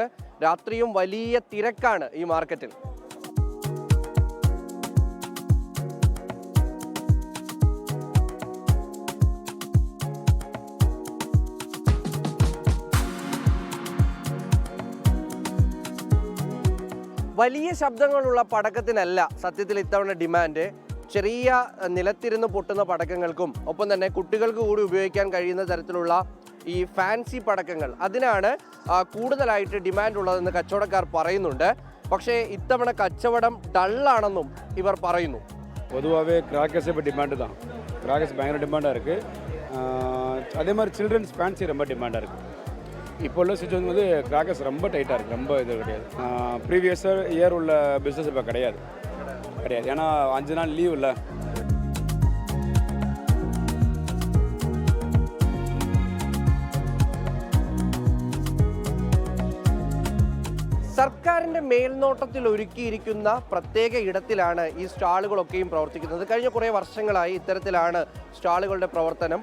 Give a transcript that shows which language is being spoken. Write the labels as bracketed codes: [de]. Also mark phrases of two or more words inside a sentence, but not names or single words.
[ml] രാത്രിയും വലിയ തിരക്കാണ് ഈ മാർക്കറ്റിൽ. വലിയ ശബ്ദങ്ങളുള്ള പടക്കത്തിനല്ല സത്യത്തിൽ ഇത്തവണ ഡിമാൻഡ്. ചെറിയ നിലത്തിരുന്ന് പൊട്ടുന്ന പടക്കങ്ങൾക്കും ഒപ്പം തന്നെ കുട്ടികൾക്ക് കൂടി ഉപയോഗിക്കാൻ കഴിയുന്ന തരത്തിലുള്ള ഈ ഫാൻസി പടക്കങ്ങൾ, അതിനാണ് കൂടുതലായിട്ട് ഡിമാൻഡ് ഉള്ളതെന്ന് കച്ചവടക്കാർ പറയുന്നുണ്ട്. പക്ഷേ ഇത്തവണ കച്ചവടം ഡള്ളാണെന്നും ഇവർ പറയുന്നു. [ta] பொதுவாகவே கிராக்கர்ஸ் இப்போ டிமாண்டு தான். கிராக்கர்ஸ் பயங்கர டிமாண்டாக இருக்குது. அதே மாதிரி [en] childrens fancy [ta] ரொம்ப டிமாண்டாக இருக்குது. இப்போ உள்ள சுச்சுவேஷன் வந்து கிராக்கர்ஸ் ரொம்ப டைட்டாக இருக்குது, ரொம்ப இது கிடையாது. [en] previous year [ta] உள்ள பிஸ்னஸ் இப்போ கிடையாது. ஏன்னா 5 நாள் லீவ் இல்லை. [ml] സർക്കാരിന്റെ മേൽനോട്ടത്തിൽ ഒരുക്കിയിരിക്കുന്ന പ്രത്യേക ഇടത്തിലാണ് ഈ സ്റ്റാളുകളൊക്കെയും പ്രവർത്തിക്കുന്നത്. കഴിഞ്ഞ കുറേ വർഷങ്ങളായി ഇത്തരത്തിലാണ് സ്റ്റാളുകളുടെ പ്രവർത്തനം.